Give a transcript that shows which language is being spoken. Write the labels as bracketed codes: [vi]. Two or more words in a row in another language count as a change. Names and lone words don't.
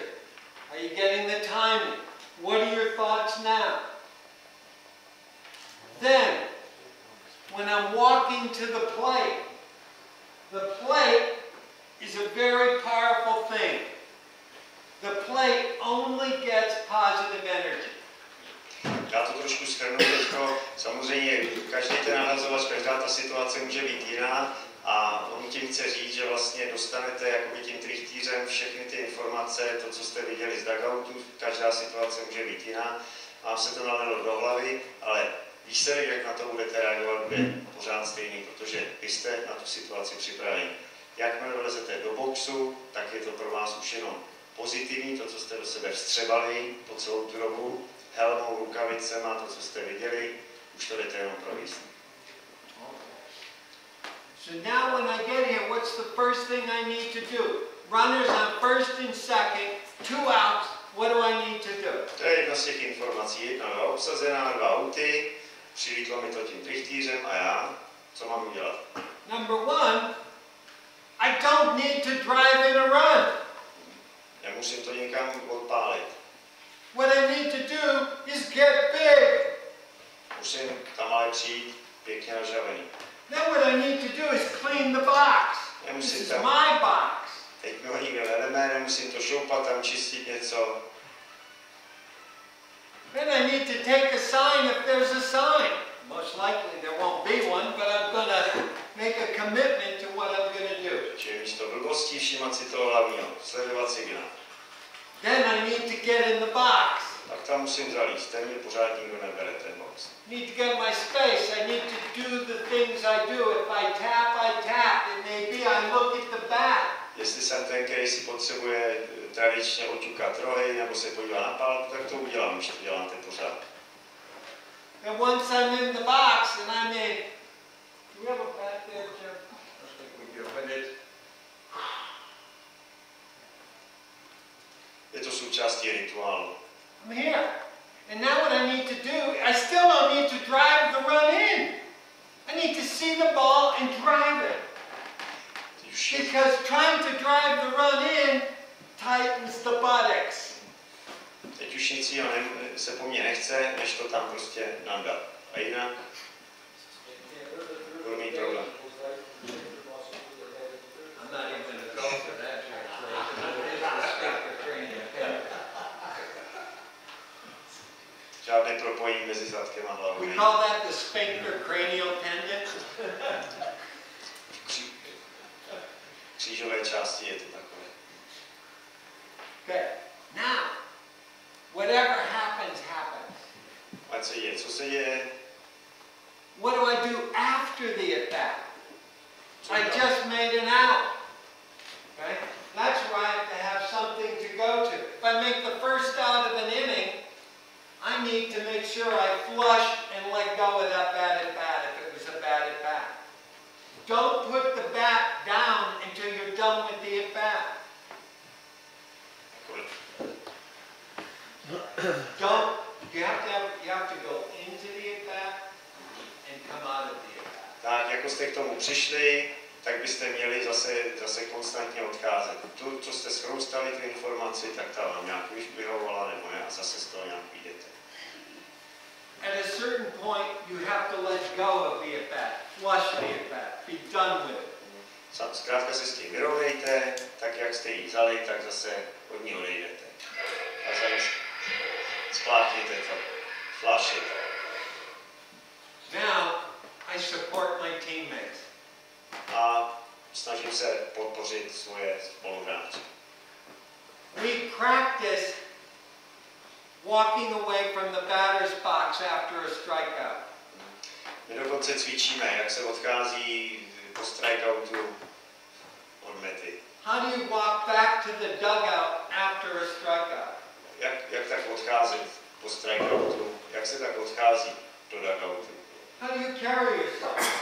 [en] Are you getting the timing? What are your thoughts now? Then, when I'm walking to the plate is a very powerful thing. The plate only gets positive energy. [cs] Já to trošku shrnu teďko. Samozřejmě každý ten nahazovač, každá ta situace může být jiná A on tím chce říct, že vlastně dostanete jakoby tím trichtýřem všechny ty informace, to, co jste viděli z dugoutu, každá situace může být jiná, vám se to nalilo do hlavy, ale výsledek, jak na to budete reagovat, bude pořád stejný, protože vy jste na tu situaci připraveni. Jakmile vlezete do boxu, tak je to pro vás už jenom pozitivní, to, co jste do sebe vstřebali po celou tu dobu, helmou, rukavicema, to, co jste viděli, už to jdete jenom províst. [en] So now when I get here, what's the first thing I need to do? Runners on first and second, 2 outs, what do I need to do? [cs] To je jedna z těch informací. 1-2 obsazená, 2 auty, přilítlo mi to tím trichtýřem a já, co mám udělat? [en] Number 1, I don't need to drive in a run. [cs] Nemusím to někam odpálit. [en] What I need to do is get big. [cs] Musím tam ale přijít pěkně nažavený. [en] Then what I need to do is clean the box. This is my box. [cs] Teď mi ho nikdo neleme, nemusím to šoupat, tam čistit něco. [en] Then I need to take a sign if there's a sign. Most likely there won't be one, but I'm going to make a commitment to what I'm going to do. [cs] Čili místo blbostí všímat si toho hlavního, sledovat signál. [en] Then I need to get in the box. [cs] Tak tam musím zalízt, ten mi pořád nikdo nebere, ten box. [en] Need to get my space. I need to do the things I do. If I tap. It may be I look at the bat. [cs] Jestli jsem ten, který si potřebuje tradičně oťukat rohy nebo se podívat na pálku, tak to udělám, už to děláte pořád. [en] And once I'm in the box and I'm in, do we have a bat there, Jim? I don't think we do, but it's... [cs] Je to součástí rituálu. [en] I'm here. And now what I need to do, I still don't need to drive the run in. I need to see the ball and drive it. Because trying to drive the run in tightens the buttocks. [cs] Teď už nic jiného se po mně nechce, než to tam prostě nadat. A jinak budu mít problém. Žádné propojení mezi zadkem a hlavou. [en] We call that the sphincter cranial tendon. [cs] Křížové části je to takové. [en] Okay. Now, whatever happens, happens. [cs] Ať se děje, co se děje? [en] What do I do after the attack? I just made an out. Okay? That's why I have to have something to go to. If I make the first out of an inning, I need to make sure I flush and let go of that batted bat if it was a batted bat. Don't put the bat down until you're done with the at-bat. You have to go into the at-bat and come out of the at-bat. [cs] Tak, jako jste k tomu přišli, tak byste měli zase konstantně odcházet. Tu, co jste schroustali, tu informaci, tak ta vám nějak už vyhovovala nebo ne, a zase z toho nějak vyjdete. [en] At a certain point, you have to let go of the at-bat, flush the at-bat, be done with it. [cs] Zkrátka se s tím vyrovnejte, tak jak jste ji vzali, tak zase od ní odejdete. A zase spláchněte to, [en] flush it. Now, I support my teammates. [cs] A snažím se podpořit svoje spoluhráče. [en] We practice walking away from the batter's box after a strikeout. [cs] My dokonce cvičíme, jak se odchází po strikeoutu od mety. [en] How do you walk back to the dugout after a strikeout? [cs] Jak tak odcházet po strikeoutu? Jak se tak odchází do dugoutu? [en] How do you carry yourself?